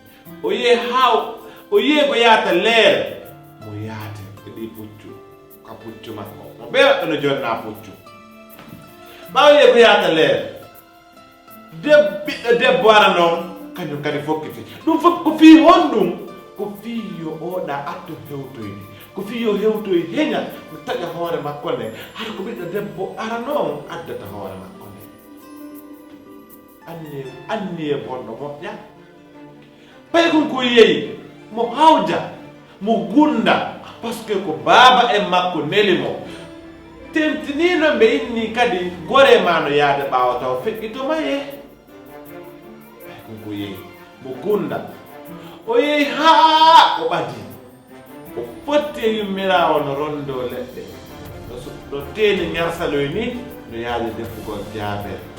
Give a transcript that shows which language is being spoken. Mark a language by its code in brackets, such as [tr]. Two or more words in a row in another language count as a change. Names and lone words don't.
[ff] ko yaata leere mo yaate ɗi puccu ka puccu makko mo ɓe waɗɗono jonna puccu ɓaw yehi ko yaata leere ɓiɗɗo debbo ara noon kañum kadi fokkiti ɗum fof ko fii honɗum ko fii yo oɗa atto hewtoyde ko fii yo hewtoy heña mi taƴa hoore makko nde hara ko ɓiɗɗo debbo ara noon addata hoore makko nde anni e bonɗo moƴƴa ɓay kon ko yeyi mo hawja mo gunda par ce que ko baaba en makko neli mo tentinino ɓe inni kadi gore ma no yaade ɓaawa taw feƴƴitoma ye ɓay kon ko yeyi mo gunda o yehi haa o ɓadi o fotti e yummirawo no rondo leɗɗe no teeni ñarsaloy ni no yaade defugol jaabere